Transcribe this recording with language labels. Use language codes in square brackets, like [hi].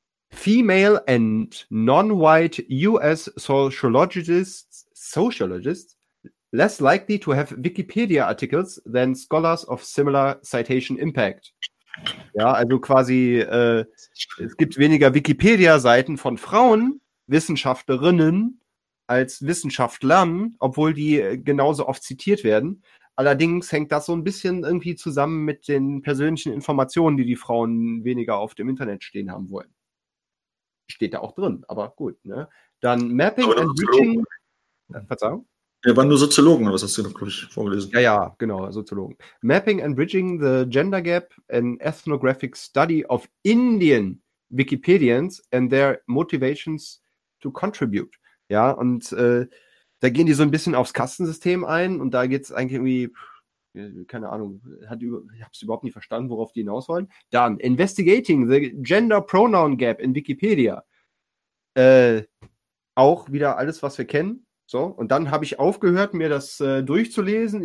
[en] Female and non-white US sociologists less likely to have Wikipedia articles than scholars of similar citation impact. [de] Ja, also quasi, es gibt weniger Wikipedia-Seiten von Frauen, Wissenschaftlerinnen, als Wissenschaftlern, obwohl die genauso oft zitiert werden. Allerdings hängt das so ein bisschen irgendwie zusammen mit den persönlichen Informationen, die die Frauen weniger auf dem Internet stehen haben wollen. Steht da auch drin, aber gut. Ne? Dann Mapping and Reaching. Verzeihung? Ja, waren nur Soziologen, aber das hast du noch, glaube ich, vorgelesen. Ja, ja, genau, Soziologen. [en] Mapping and Bridging the Gender Gap, an Ethnographic Study of Indian Wikipedians and their Motivations to Contribute. [de] Ja, und da gehen die so ein bisschen aufs Kastensystem ein und da geht es eigentlich irgendwie, keine Ahnung, ich habe es überhaupt nicht verstanden, worauf die hinaus wollen. [en] Dann Investigating the Gender Pronoun Gap in Wikipedia. [de] Auch wieder alles, was wir kennen. So, und dann habe ich aufgehört, mir das durchzulesen.